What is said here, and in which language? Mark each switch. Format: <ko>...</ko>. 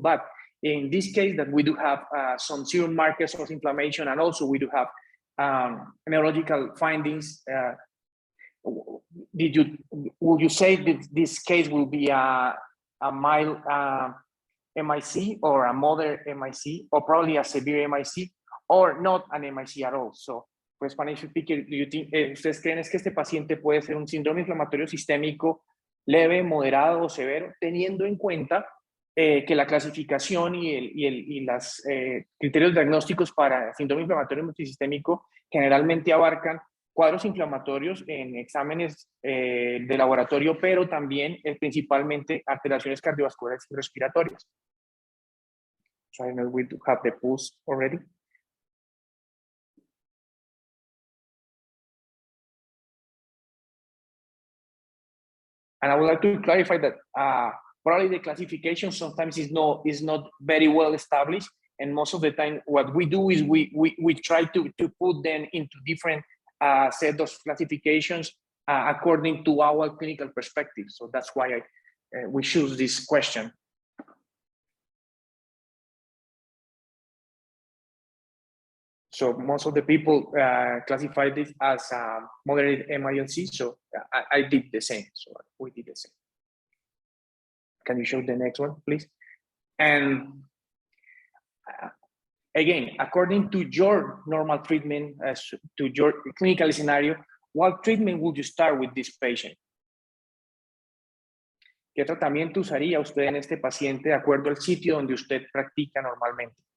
<en>But in this case, that we do have some serum markers of inflammation, and also we do have neurological findings. Would you say that this case will be a mild MIC or a moderate MIC, or probably a severe MIC, or not an MIC at all?</en> <es>So, pues,</es> <en>Spanish speaker,</en> <es>¿ustedes creen es que este paciente puede ser un síndrome inflamatorio sistémico leve, moderado o severo, teniendo en cuenta que la clasificación y los criterios diagnósticos para síndrome inflamatorio multisistémico generalmente abarcan cuadros inflamatorios en exámenes de laboratorio, pero también principalmente alteraciones cardiovasculares y respiratorias?</es> <en>So I know we do have the pulse already. And I would like to clarify that probably the classification sometimes is not very well established, and most of the time what we do is we try to put them into different set of classifications according to our clinical perspective. So that's why we choose this question. So most of the people classify this as moderate MILC. So I did the same. So we did the same. Can you show the next one, please? And again, according to your normal treatment, to your clinical scenario, what treatment would you start with this patient?</en> <es>¿Qué tratamiento usaría usted en este paciente de acuerdo al sitio donde usted practica normalmente?</es>